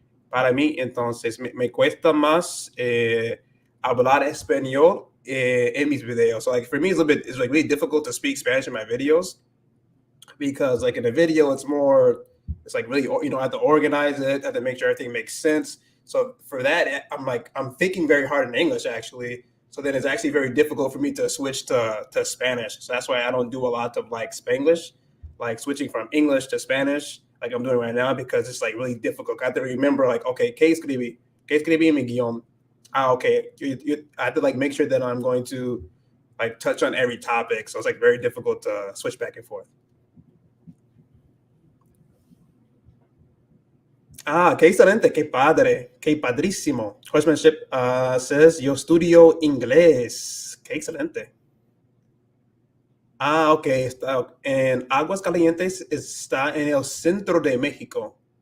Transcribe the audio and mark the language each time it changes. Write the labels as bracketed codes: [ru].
[es] Para mí, entonces, me cuesta más hablar español in mis videos. [en] So, like, for me, it's like really difficult to speak Spanish in my videos because, like, in a video, it's like really, I have to organize it, I have to make sure everything makes sense. So for that, I'm thinking very hard in English, actually. So then it's actually very difficult for me to switch to Spanish. So that's why I don't do a lot of like Spanglish, like switching from English to Spanish, like I'm doing right now, because it's like really difficult. I have to remember like, okay, [es] ¿qué escribí en mi guión? [en] Okay. I have to like make sure that I'm going to like touch on every topic. So it's like very difficult to switch back and forth. [es] Ah, qué excelente, qué padre, qué padrísimo. [en] Horsemanship says, [es] yo estudio inglés. Qué excelente. Ah, ok, está en Aguas Calientes, está en el centro de México.